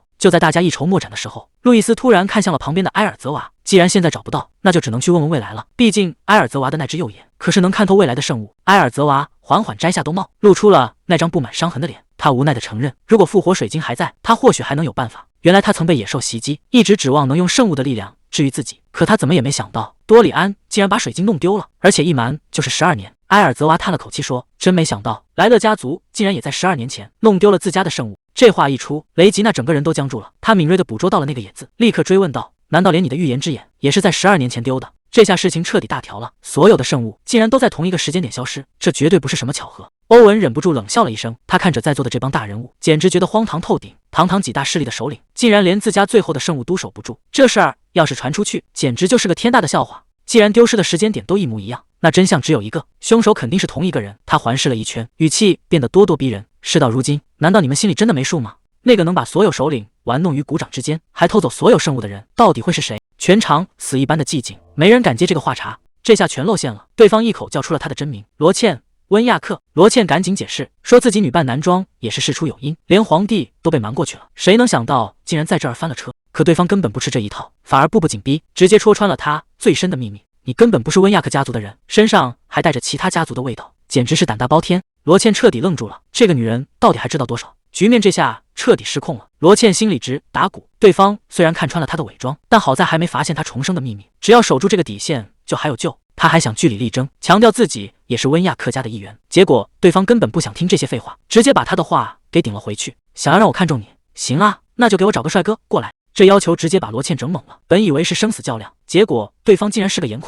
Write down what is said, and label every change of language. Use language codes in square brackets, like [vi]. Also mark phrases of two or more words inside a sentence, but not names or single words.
[zh] 就在大家一籌莫展的時候，路易斯突然看向了旁邊的埃爾澤娃，既然現在找不到，那就只能去問問未來了，畢竟埃爾澤娃的那只右眼可是能看透未來的聖物。埃爾澤娃緩緩摘下兜帽，露出了那張布滿傷痕的臉，他無奈地承認，如果復活水晶還在，他或許還能有辦法。原來他曾被野獸襲擊，一直指望能用聖物的力量治癒自己，可他怎麼也沒想到，多里安竟然把水晶弄丟了，而且一瞞就是12年。埃爾澤娃嘆了口氣說，真沒想到萊勒家族竟然也在12年前弄丟了自家的聖物。這話一出，雷吉娜整個人都僵住了，他敏銳地捕捉到了那個野字，立刻追問道，難道連你的預言之眼也是在12年前丟的？這下事情徹底大條了，所有的聖物竟然都在同一個時間點消失，這絕對不是什麼巧合。歐文忍不住冷笑了一聲，他看着在座的這幫大人物，簡直覺得荒唐透頂。堂堂幾大勢力的首領，竟然連自家最後的聖物都守不住，這事兒要是傳出去，簡直就是個天大的笑話。既然丟失的時間點都一模一樣，那真相只有一個，兇手肯定是同一個人。他環視了一圈，語氣變得咄咄逼人。事到如今，難道你們心裡真的沒數嗎？那個能把所有首領玩弄於股掌之間，還偷走所有聖物的人，到底會是誰？全場死一般的寂靜，沒人敢接這個話茬。這下全露餡了，對方一口叫出了他的真名：羅茜·溫亞克。羅茜趕緊解釋，說自己女扮男裝也是事出有因，連皇帝都被瞞過去了。誰能想到，竟然在這兒翻了車？可對方根本不吃這一套，反而步步緊逼，直接戳穿了他最深的秘密：你根本不是溫亞克家族的人，身上還帶着其他家族的味道，簡直是膽大包天。羅茜徹底愣住了，這個女人到底還知道多少？局面這下徹底失控了，羅茜心裡直打鼓。對方雖然看穿了她的偽裝，但好在還沒發現她重生的秘密，只要守住這個底線，就還有救。他還想據理力爭，強調自己也是溫亞克家的一員，結果對方根本不想聽這些廢話，直接把他的話給頂了回去。想要讓我看中你，行啊，那就給我找個帥哥過來。這要求直接把羅茜整懵了，本以為是生死較量，結果對方竟然是個顏控。